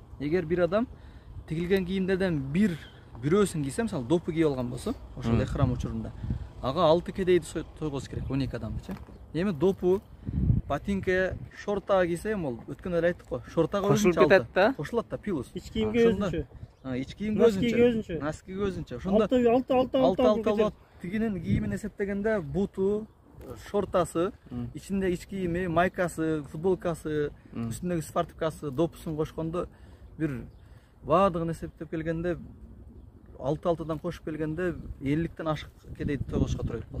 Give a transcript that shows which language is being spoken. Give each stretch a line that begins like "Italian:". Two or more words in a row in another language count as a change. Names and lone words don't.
Kyrgyz: Эгер бир адам тигилген кийимдерден бирөөсүн кийсе, мисалы допу кийип алган болсо, ошол эхрам учурунда ага 6 кедейди тойгоз керек, 12 адамдычы. Эми допу, ботинка, шорта кийсе, ол өткөндө эле айттык го, шортага өзүнчө кетет да. Кошулат да, плюс. İç kiyimge özünçü. İç kiyimge özünçü. Носки өзүнчө. Ошондо алты тигинин кийимин эсептегенде буту, шортасы, ичинде ич кийими, майкасы, футболкасы, үстүндөгү спортивкасы, допусун кошкондо бир баардыгын эсептеп келгенде 6-6дан кошуп келгенде 50ден ашык кедейди тойгозушка туура келип калды.